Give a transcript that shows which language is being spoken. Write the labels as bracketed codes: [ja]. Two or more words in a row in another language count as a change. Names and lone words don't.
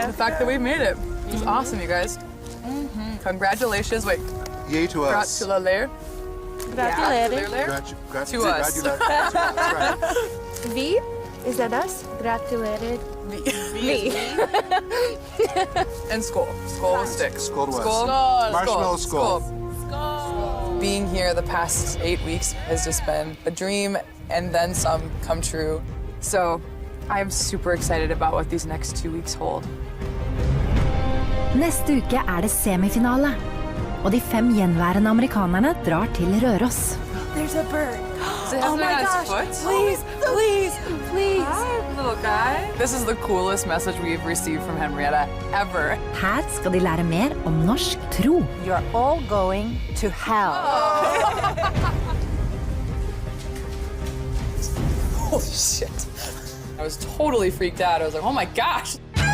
[en] The fact that we made it. It's awesome, you guys. Congratulations. Wait. Yay to us. Gratulaler. Gratulerer. To us. That's right. Vi, is that us? Gratulerer. Me. And skål. Skål with sticks. Skål to us. Skål. Marshmallow skål. Being here the past 8 weeks has just been a dream and then some come true. So I'm super excited about what these next 2 weeks hold. [no] Neste uke er det semifinale, og de 5 gjenværende amerikanerne drar til Røros. [en] There's a bird. Does it have something on its foot? Please. Hi, little guy. This is the coolest message we've received from Henrietta ever. [no] Her skal de lære mer om norsk tro. [en] You're all going to hell. Holy shit. I was totally freaked out. I was like, oh my gosh.